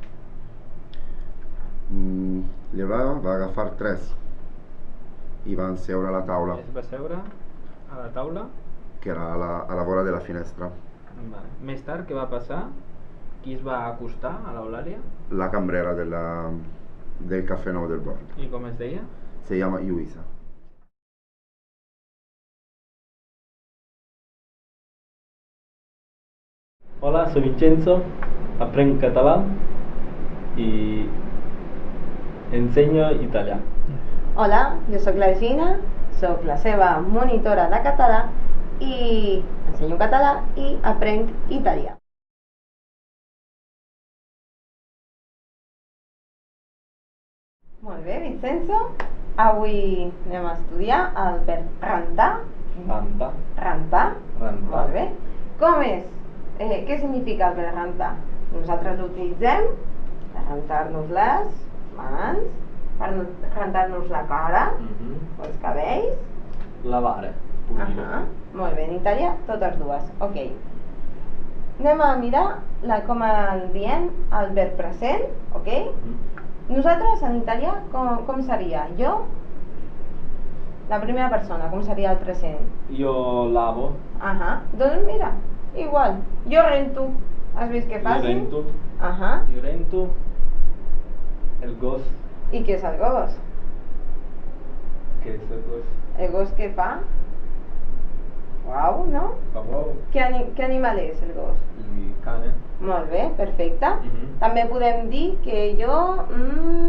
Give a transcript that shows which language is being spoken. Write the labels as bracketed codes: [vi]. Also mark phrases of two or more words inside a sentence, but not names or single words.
[ca] Va agafar 3 i van seure a la taula. Es va seure a la taula? Que era a la vora de la finestra. Vale. Més tard, què va passar? Qui es va acostar a l'Eulàlia? La cambrera del Cafè Nou del Born. I com es deia? [es] Se llama Lluïsa. Hola, soy Vincenzo, aprendo catalán y enseño italià. [ca] Hola, jo sóc la Gina, sóc la seva monitora de català i ensenyo català i aprenc italià. Molt bé, Vincenzo. Avui anem a estudiar el verb rentar. Rentar. Rentar. Rentar. Molt bé. Com és? Què significa el verb rentar? Nosaltres l'utilitzem per rentar-nos les mans, per rentar-nos la cara o els cabells. [it] Lavare, pulire. [ca] Molt bé, en italià totes dues. Ok. Anem a mirar com el diem el verb present, ok? Nosaltres en italià com seria? Jo, la primera persona, com seria el present? [it] Io lavo. [ca] Doncs mira, igual, jo rento. Has vist què fàcil? Io rento. Io rento. El gos. I què és el gos? Què és el gos? El gos què fa? Uau, no? Fa uau. Què animal és el gos? [it] Il cane. [ca] Molt bé, perfecte. També podem dir que jo rento...